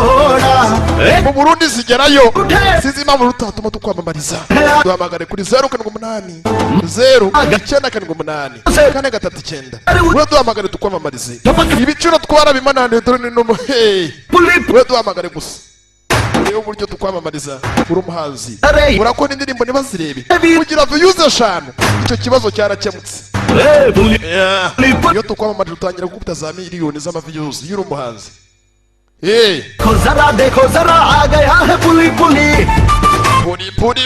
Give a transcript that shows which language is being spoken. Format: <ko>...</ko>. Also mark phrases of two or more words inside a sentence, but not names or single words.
<rw>Burundi zigerayo sinzi impamvu rutatuma tukwamamariza duhamagare kuri 078 098 439 duhamagare tukwamamarize ibiciro twarabimananiye dore no duhamagare gusa rero uburyo tukwamamariza uri umuhanzi urakora indirimbo ntibazirebe kugira views 5 icyo kibazo cyarakemutse iyo tukwamamariza utangira gukubita za miliyoni z'amaviews y'uri umuhanzi</rw> <hi>जरा देखो जरा आ गया है पुली पुली</hi>